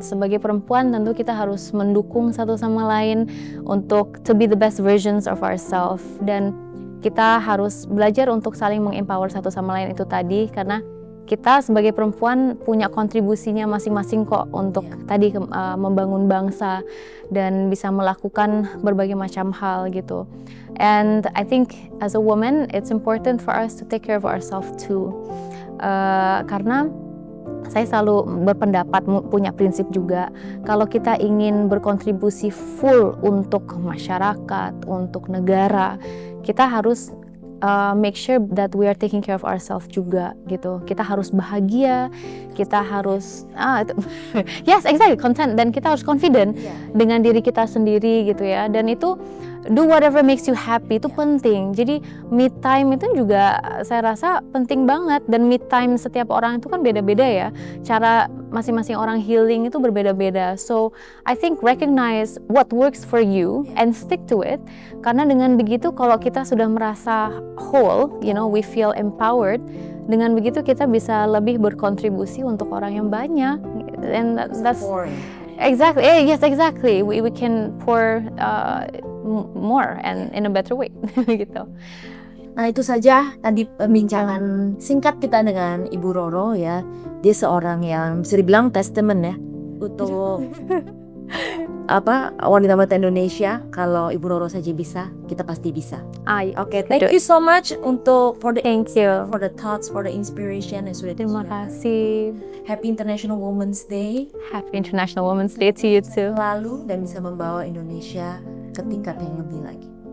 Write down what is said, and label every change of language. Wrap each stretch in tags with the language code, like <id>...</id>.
<id>Sebagai perempuan tentu kita harus mendukung satu sama lain untuk</id> <en>to be the best versions of ourselves,</en> <id>dan kita harus belajar untuk saling mengempower satu sama lain itu tadi, karena kita sebagai perempuan punya kontribusinya masing-masing kok untuk tadi membangun bangsa dan bisa melakukan berbagai macam hal gitu.</id> <en>And I think as a woman it's important for us to take care of ourselves too.</en> <id>Karena saya selalu berpendapat, punya prinsip juga, kalau kita ingin berkontribusi full untuk masyarakat, untuk negara, kita harus</id> <en>make sure that we are taking care of ourselves</en> <id>juga gitu. Kita harus bahagia, kita harus</id> <en>yes exactly,</en> <id>content, dan kita harus confident dengan diri kita sendiri gitu ya. Dan itu</id> <en>do whatever makes you happy,</en> <id>itu penting. Jadi me time itu juga saya rasa penting banget, dan me time setiap orang itu kan beda-beda ya. Cara masing-masing orang healing itu berbeda-beda.</id> <en>So I think recognize what works for you and stick to it.</en> <id>Karena dengan begitu kalau kita sudah merasa whole,</id> <en>we feel empowered.</en> <id>Dengan begitu kita bisa lebih berkontribusi untuk orang yang banyak.</id> <en>And that's exactly, yes exactly. We can pour more and in a better way gitu.</en> <id>Nah itu saja tadi pembincangan singkat kita dengan Ibu Roro ya. Dia seorang yang bisa dibilang testament ya untuk wanita-wanita Indonesia. Kalau Ibu Roro saja bisa, kita pasti bisa.</id> <en>Oke, thank you so much for the thoughts, for the inspiration yang sudah</en> <id>Terima kasih.</id> <en>Happy International Women's Day. Happy International Women's Day to you too.</en> <id>Lalu dan bisa membawa Indonesia ke tingkat yang lebih lagi.</id>